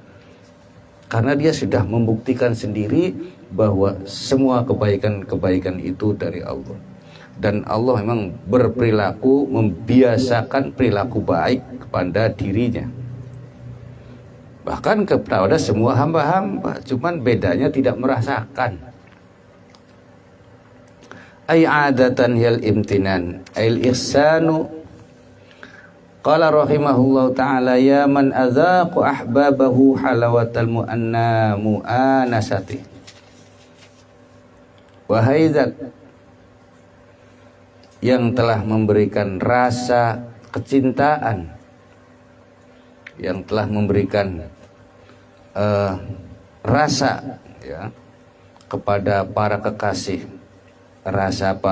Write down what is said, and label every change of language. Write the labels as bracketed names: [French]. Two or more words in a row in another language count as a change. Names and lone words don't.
[Indonesian] Karena dia sudah membuktikan sendiri bahwa semua kebaikan-kebaikan itu dari Allah. Dan Allah memang berperilaku, membiasakan perilaku baik kepada dirinya. Bahkan kepada semua hamba-hamba, cuman bedanya tidak merasakan. [Arabic] أي عادة أي الامتنان, أي الإحسان. قال رحمه الله تعالى يا من أذاق أحبابه حلاوة المؤانسة. [Indonesian] Wahai zat yang telah memberikan rasa kecintaan, yang telah memberikan rasa, ya, kepada para kekasih, rasa apa?